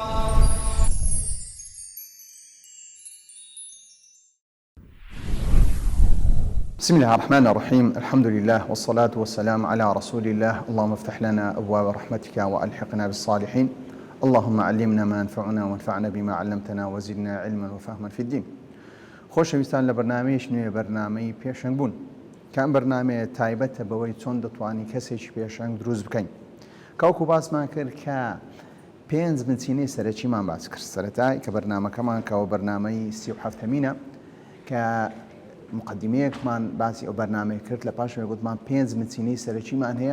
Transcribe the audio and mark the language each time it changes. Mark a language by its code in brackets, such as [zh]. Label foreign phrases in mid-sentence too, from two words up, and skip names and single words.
[ar] بسم الله الرحمن الرحيم. الحمد لله والصلاة والسلام على رسول الله. اللهم افتح لنا أبواب رحمتك وألحقنا بالصالحين. اللهم علمنا ما ينفعنا وانفعنا بما علمتنا وزدنا علما وفهما في الدين. [ckb] خۆشەویستان لە بەرنامەیەک نوێ بەرنامەی پێشەنگ بوون کە ئەم بەرنامەیە تایبەتە بەوەی چۆن دەتوانی کەسێکی پێشەنگ دروست بکەین. کەوکو باسمان کرد کە 5 بنچینەی سەرەکیمان باس کرد سەرەتای کە بەرنامەکەمان کەەوە بەرنامەی 37مینە کە مقدمەیەکمان باسی ئەو بەرنامەیە کرد لە پاشەوە گوتمان 5 بنچینەی سەرەکیمان هەیە.